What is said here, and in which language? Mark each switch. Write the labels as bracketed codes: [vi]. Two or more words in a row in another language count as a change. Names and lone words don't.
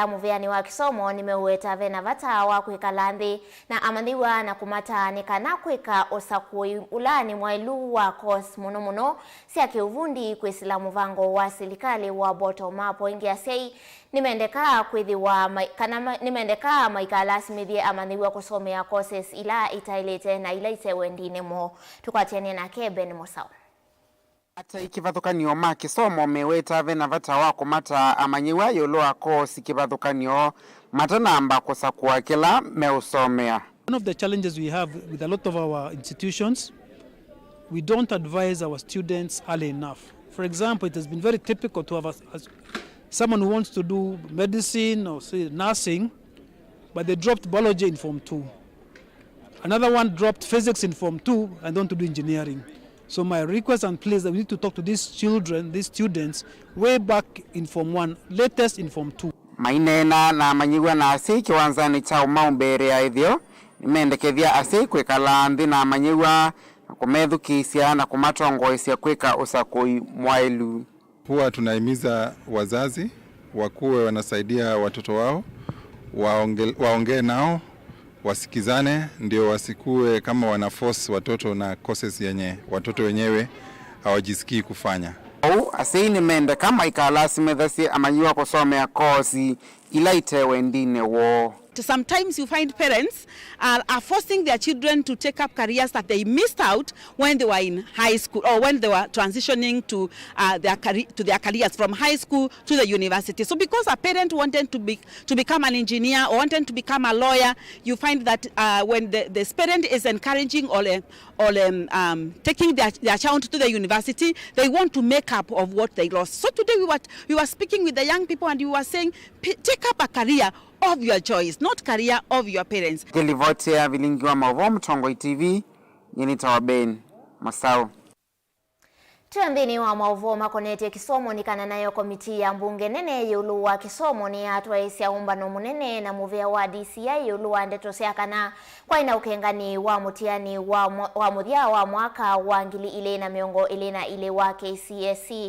[kam] muveani wa kisomo nimeueta vena vata wa kuika landhi na amaniwa na kumata nikana kuika usako ulani mwailu wako muno muno siya kiuvundi kuisila muvango wa silikali wa [en] bottom up [kam] ingi nimendeka kwithiwa nimendeka maikala smithie amaniwa kusomea courses ila itailete na ila itewendine mo tukwatiania na Keben Musau. Ata ikivathukanio ma kisomo meweta vena vata wako mata amanyiwa yoloa course ikivathukanio matanamba kusakua kila meusomea. [en] One of the challenges we have with a lot of our institutions, we don't advise our students early enough. For example, it has been very typical to have someone who wants to do medicine or say nursing, but they dropped biology in Form 2. Another one dropped physics in Form 2 and want to do engineering. So my request and plea is that we need to talk to these children, these students, way back in Form 1, latest in Form 2. [kam] Mainena na manyiwa na asi kiwanzani cha umaumbere ya idhio, nimendekethia asi kwekala nthi na manyiwa kumethukisia na kumatongoisia kweka usakoi mwailu. [sw] Huwa tunahimiza wazazi wakuwe wanasaidia watoto wao, waongee nao, wasikizane, ndio wasikue kama wanaforce watoto na courses yenye watoto wenyewe hawajisikii kufanya. [kam] Asini mende kama ikalasi methasi amanyiwa kusomea course ila itewendine wo. [en] Sometimes you find parents are forcing their children to take up careers that they missed out when they were in high school or when they were transitioning to their careers from high school to the university. So because a parent wanted to become an engineer or wanted to become a lawyer, you find that when the parent is encouraging or taking their child to the university, they want to make up of what they lost. So today we were speaking with the young people and we were saying, take up a career of your choice, not career of your parents. [kam] Kilivotea Vilingi wa Mauvoo Mtongo TV, yenita Ben Masao. Tuambini wa Mauvoo makoneti kisomo nikana nayo komiti ya mbunge nene yulu wa kisomo ni hatua isia umbano munene na muvea wa DCI yulu wa ndeto siakana kwa ina ukengani wa mutiani wa muthia wa mwaka wa ngili ile na miongo ile na ile wa KCSE.